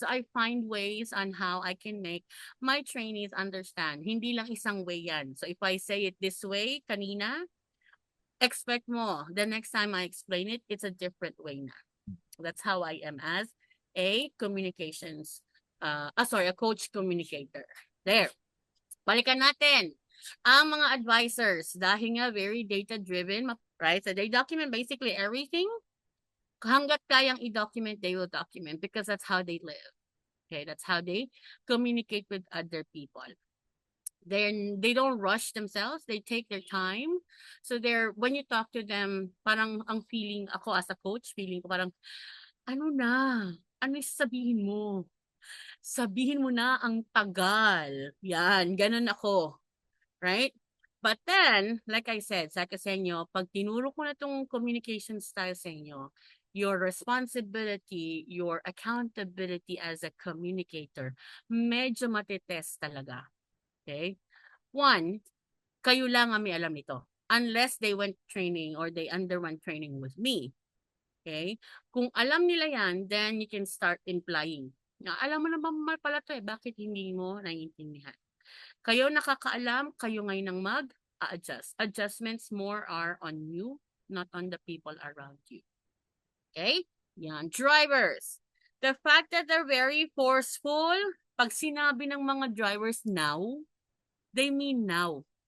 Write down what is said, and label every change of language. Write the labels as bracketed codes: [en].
[en] So I find ways on how I can make my trainees understand. [tl] Hindi lang isang way yan. [en] So if I say it this way kanina, expect mo. The next time I explain it, it's a different way na. That's how I am as a a coach communicator. There. [tl] Balikan natin ang mga advisors dahil nga [en] very data-driven, right? So they document basically everything. [tl] Hanggat kayang i-document, [en] they will document because that's how they live. Okay, that's how they communicate with other people. They don't rush themselves. They take their time. So when you talk to them, [tl] parang ang feeling ako as a coach, feeling ko parang ano sabihin mo? Sabihin mo na ang tagal. Yan, ganun ako. Right? [en] But then, like I said, sa inyo, [tl] pag tinuro ko na itong [en] communication style sa inyo, your responsibility, your accountability as a communicator, [tl] medyo matitest talaga. [en] Okay? [tl] One, kayo lang ang may alam nito. [en] Unless they went training or they underwent training with me. Okay? [tl] Kung alam nila yan, then you can start implying. Na, alam mo naman pala to bakit hindi mo naiintindihan? Kayo nakakaalam, kayo ngayon ang mag-adjust. [en] Adjustments more are on you, not on the people around you. Okay? Yan. Drivers. The fact that they're very forceful, [tl] pag sinabi ng mga drivers now, [en] they mean now.